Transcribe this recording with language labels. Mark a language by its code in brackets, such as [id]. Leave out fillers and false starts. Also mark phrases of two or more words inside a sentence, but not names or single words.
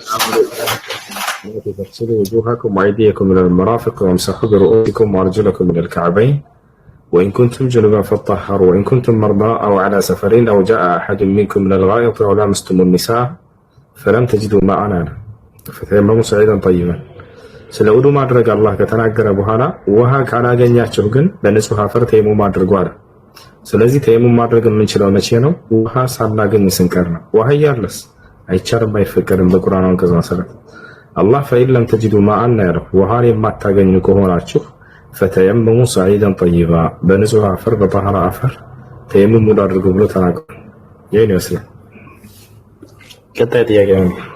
[ar] آمنوا تغسلوا وجوهكم وأيديكم إلى المرافق وامسحوا برؤوسكم وأرجلكم إلى الكعبين وإن كنتم جنبا فاطهروا وإن كنتم مرضى أو على سفر أو جاء أحد منكم من الغائط أو لامستم النساء فلم تجدوا ماء فتيمموا صعيدا طيبا [am] ስለ ውዱ ማድረግ አላህ ከተናገረ በኋላ ውሃ ካላገኛችሁ ግን በንጹህ አፈር ተይሙም ማድረግ አለ። ስለዚህ ተይሙም ማድረግ የምንችለው መቼ ነው? ውሃ ሳናገኝ ስንቀር ነው። ውሃ ያለስ አይቻልም፣ አይፈቀድም በቁርአን አንቀጽ መሰረት። አላህ [ar] فإن لم تجدوا ماء [am] ያለው ውሃን የማታገኙ ከሆናችሁ [ar] فتيمموا صعيدا طيبا [am] በንጹህ አፈር በጠሃራ አፈር ተይሙም ሙሉ አድርጉ ብሎ ተናግሯል። ይሄን ይመስላል። ቀጣይ ጥያቄ ነው።